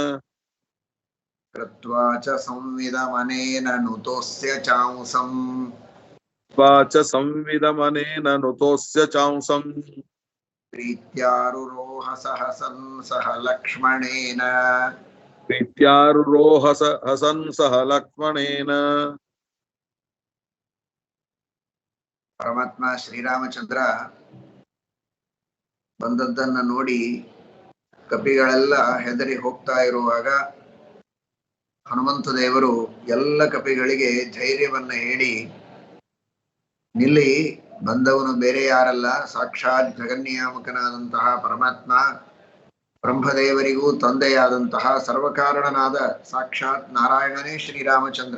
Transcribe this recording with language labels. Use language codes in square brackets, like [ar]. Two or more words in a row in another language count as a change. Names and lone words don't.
[sa] कृत्वा च संविदमनेन नुतोऽस्य चांसम् वाच संविदमनेन नुतोऽस्य चांसम् प्रीत्यारुरोह सहसन् सह लक्ष्मणेन प्रीत्यारुरोह हसन् सह लक्ष्मणेन। [kn] ಪರಮಾತ್ಮ ಶ್ರೀರಾಮಚಂದ್ರ ಬಂದದ್ದನ್ನ ನೋಡಿ ಕಪಿಗಳೆಲ್ಲ ಹೆದರಿ ಹೋಗ್ತಾ ಇರುವಾಗ ಹನುಮಂತ ದೇವರು ಎಲ್ಲ ಕಪಿಗಳಿಗೆ ಧೈರ್ಯವನ್ನ ಹೇಳಿ, ನಿಲ್ಲಿ, ಬಂದವನು ಬೇರೆ ಯಾರಲ್ಲ, ಸಾಕ್ಷಾತ್ ಜಗನ್ನಿಯಾಮಕನಾದಂತಹ ಪರಮಾತ್ಮ, ಬ್ರಹ್ಮದೇವರಿಗೂ ತಂದೆಯಾದಂತಹ ಸರ್ವಕಾರಣನಾದ ಸಾಕ್ಷಾತ್ ನಾರಾಯಣನೇ ಶ್ರೀರಾಮಚಂದ್ರ.